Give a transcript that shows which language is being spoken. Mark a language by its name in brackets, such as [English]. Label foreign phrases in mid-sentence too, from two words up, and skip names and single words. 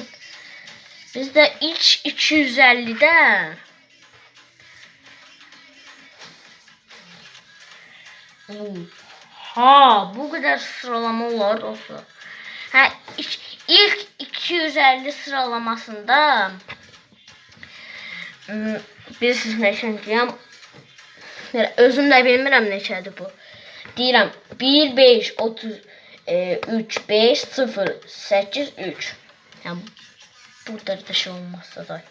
[Turkish] Bizde ilk 250'de ha bu kadar sıralama var dostlar. [Azerbaijani] Ha ilk 250 sıralamasında biz neçənciyəm? Özüm də bilmirəm neçədir bu. Deyirəm 1 5 33 5 0 8 3. Yəni burada da şey olmazsa da.